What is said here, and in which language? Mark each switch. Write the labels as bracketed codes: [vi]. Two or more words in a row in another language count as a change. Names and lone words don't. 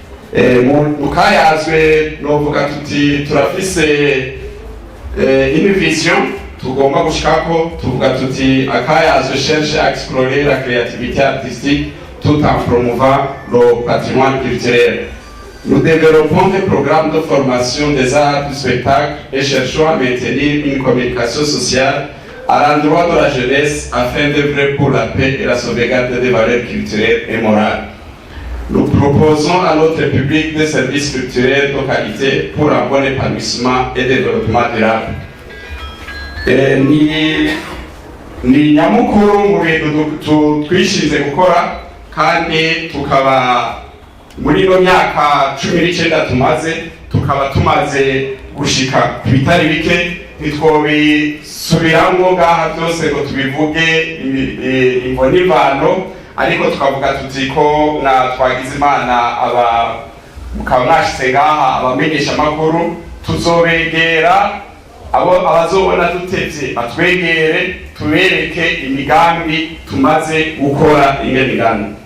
[rn] mu kayazwe novuga tuti turafise [fr] une vision [rn] tugomba gushikako, tuvuga tuti akayazwe [fr] cherche à explorer la créativité artistique tout en promouvant le patrimoine culturel. Nous développons des programmes de formation des arts du spectacle et cherchons à maintenir une communication sociale à l'endroit de la jeunesse afin d'œuvrer pour la paix et la sauvegarde des valeurs culturelles et morales. Nous proposons à notre public des services culturels de qualité pour un bon épanouissement et développement durable. [rn] Ni nyamukuru mu bintu twishinze gukora kandi tukaba muri no myaka 19 tumaze tumaze gushika ibitari bike ntitwobisubiramwo ngaha byose ngo tubivuge imvo n'imvano, ariko tukavuga tuti ko na twagize Imana mukaba mwashitse ngaha abamenyesha amakuru, tuzobegera abazobona dutevye batwegere tubereke imigambi tumaze gukora ingene.